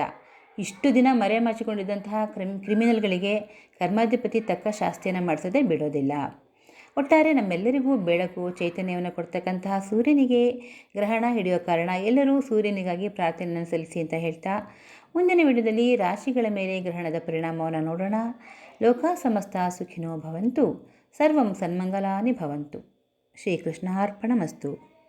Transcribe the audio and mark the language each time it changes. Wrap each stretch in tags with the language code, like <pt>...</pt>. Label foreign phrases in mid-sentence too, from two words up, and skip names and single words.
<kn>ಇಷ್ಟು ದಿನ ಮರೆಮಾಚಿಕೊಂಡಿದ್ದಂತಹ ಕ್ರಿಮಿನಲ್ಗಳಿಗೆ ಕರ್ಮಾಧಿಪತಿ ತಕ್ಕ ಶಾಸ್ತಿಯನ್ನು ಮಾಡಿಸೋದೇ ಬಿಡೋದಿಲ್ಲ. ಒಟ್ಟಾರೆ ನಮ್ಮೆಲ್ಲರಿಗೂ ಬೆಳಕು, ಚೈತನ್ಯವನ್ನು ಕೊಡ್ತಕ್ಕಂತಹ ಸೂರ್ಯನಿಗೆ ಗ್ರಹಣ ಹಿಡಿಯೋ ಕಾರಣ ಎಲ್ಲರೂ ಸೂರ್ಯನಿಗಾಗಿ ಪ್ರಾರ್ಥನೆಯನ್ನು ಸಲ್ಲಿಸಿ ಅಂತ ಹೇಳ್ತಾ ಮುಂದಿನ ವಿಡಿಯೋದಲ್ಲಿ ರಾಶಿಗಳ ಮೇಲೆ ಗ್ರಹಣದ ಪರಿಣಾಮವನ್ನು ನೋಡೋಣ.</kn> <sa>ಲೋಕ ಸಮಸ್ತ ಸುಖಿನೋ ಭವಂತು, ಸರ್ವಂ ಸನ್ಮಂಗಲಾನಿ ಭವಂತು. ಶ್ರೀಕೃಷ್ಣ ಅರ್ಪಣಮಸ್ತು.</sa>